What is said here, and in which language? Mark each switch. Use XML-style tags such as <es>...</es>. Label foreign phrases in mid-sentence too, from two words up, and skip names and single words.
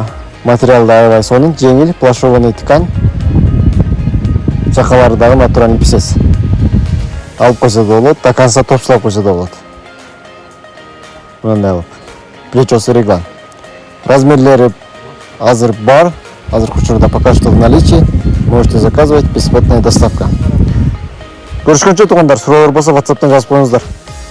<ky>Материал да аябай сонун, жеңил,</ky> <ru>плащевый ткань.</ru> <ky>Жакалары дагы</ky> <ru>натуральный писец.</ru> <ky>Алып койсо да болот,</ky> <ru>до конца</ru> <ky>топчулап койсо да болот. Мындай алып. Плечосу реглан. Размерлери азыр бар, азыркы учурда</ky> <ru>пока что в наличии. Можете заказывать, бесплатная доставка.</ru> <ky>Көрүшкөнчө тугандар, суроолор болсо WhatsApp'тан жазып коюңуздар.</ky>